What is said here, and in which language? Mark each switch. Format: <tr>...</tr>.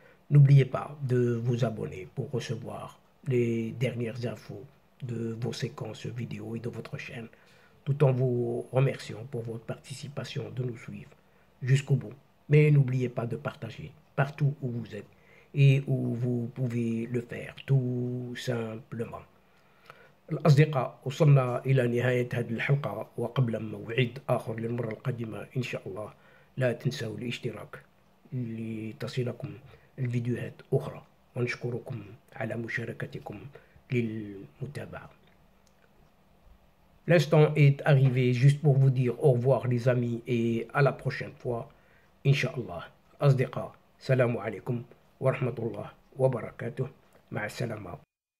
<fr>N'oubliez pas de vous abonner pour recevoir les dernières infos de vos séquences vidéo et de votre chaîne, tout en vous remerciant pour votre participation de nous suivre jusqu'au bout. Mais n'oubliez pas de partager partout où vous êtes et où vous pouvez le faire, tout simplement.</fr> <ar>الأصدقاء، وصلنا إلى نهاية هذه الحلقة، وقبل موعد آخر للمرة القادمة إن شاء الله لا تنسوا الاشتراك لتصلكم الفيديوهات أخرى، ونشكركم على مشاركتكم للمتابعة.</ar> <fr>L'instant est arrivé juste pour vous dire au revoir les amis et à la prochaine fois Inch'Allah.</fr> <ar>أصدقاء، السلام عليكم ورحمة الله وبركاته. مع السلامة.</ar>